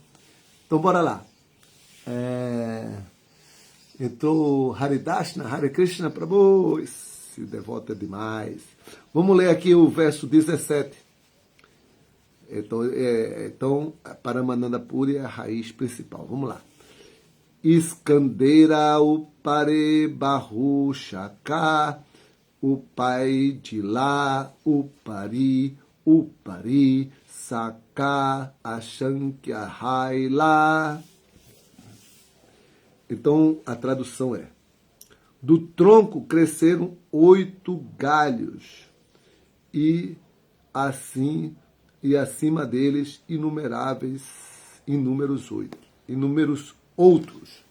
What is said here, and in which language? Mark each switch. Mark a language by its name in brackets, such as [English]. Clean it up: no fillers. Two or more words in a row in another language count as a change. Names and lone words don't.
[Portuguese] Então bora lá. Entrou Haridashna, Hare Krishna Prabhu, esse devoto é demais. Vamos ler aqui o verso 17. Então Paramananda Puri é a raiz principal. Vamos lá. [Bangla] স্কন্ধের উপরে বহু শাখা উপজিল উপরি শাখা অসংখ্য হইল. [Portuguese] Então a tradução é: Do tronco cresceram 8 galhos, e assim e acima deles inúmeros outros.